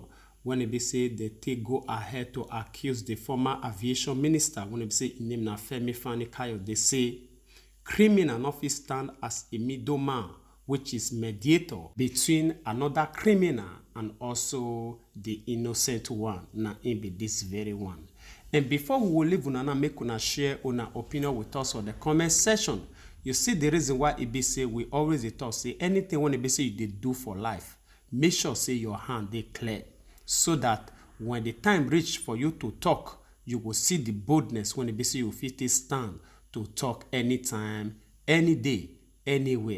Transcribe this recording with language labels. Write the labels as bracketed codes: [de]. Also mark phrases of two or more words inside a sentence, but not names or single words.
[pcm] When it be say they take go ahead to accuse the former aviation minister, when it be say in name na Femi Fani-Kayode, they say criminal not fit stand as a middleman, which is mediator between another criminal and also the innocent one. Now it be this very one. And before we will leave una now, make una share una opinion with us on the comment section. You see the reason why it be say we always dey talk say anything when it be say you dey do for life, make sure say your hand dey clear, so that when the time reach for you to talk, you will see the boldness when it be say you fit take stand to talk anytime, any day, anywhere.